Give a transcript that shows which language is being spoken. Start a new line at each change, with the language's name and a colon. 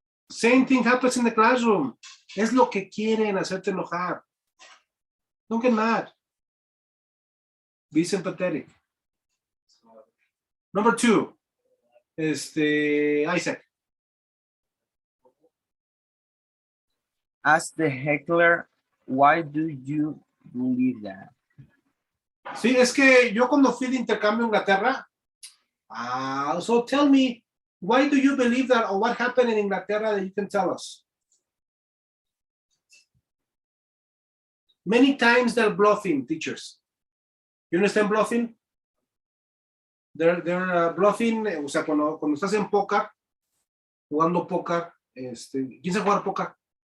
English: Same thing happens in the classroom.
Spanish: Es lo que quieren, hacerte enojar.
English: Don't get mad. Be sympathetic. Number two, Isaac. Ask the heckler, why do you believe that?
Spanish: Sí, es que yo cuando fui de intercambio a Inglaterra,
English: so tell me, why do you believe that, or what happened in Inglaterra that you can tell us? Many times they're bluffing, teachers. You understand bluffing? They're bluffing,
Spanish: o sea, cuando estás en póker, jugando póker, ¿quién sabe jugar póker?